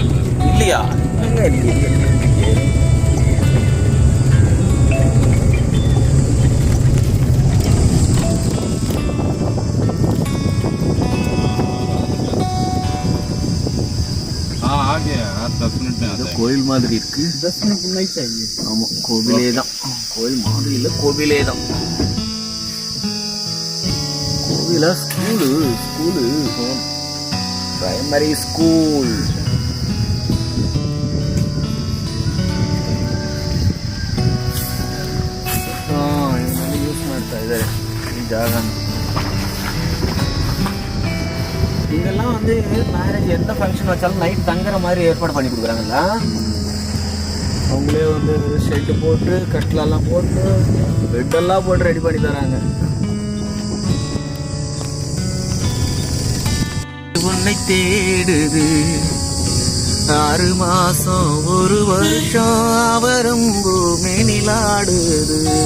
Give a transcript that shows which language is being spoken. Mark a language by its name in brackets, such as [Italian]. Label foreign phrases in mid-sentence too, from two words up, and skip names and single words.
[Tamil] இல்லையா? [Kannada] ಹಾಗೆ 10 ಮಿನಿಟ್ [Tamil] கோயில் மாதிரி இருக்கு. ஆமா, கோவிலே தான். கோயில் மாதிரி இல்ல, கோவிலே தான். கோவிலா? [English] school primary school. [Kannada] ಯೂಸ್ ಮಾಡ್ತಾ ಇದ್ದಾರೆ ಈ ಜಾಗ. [Tamil] இங்கெல்லாம் வந்து மேரேஜ் எந்த ஃபங்க்ஷன் வச்சாலும் நைட் தங்குற மாதிரி ஏற்பாடு பண்ணி கொடுக்குறாங்கல்ல. அவங்களே வந்து ஷெட்டு போட்டு கட்டிலெல்லாம் போட்டு பெட்டெல்லாம் போட்டு ரெடி பண்ணி தராங்க. உன்னை தேடுது 6 மாசம் 1 வருஷம் அவரும் பூமினிலாடுது.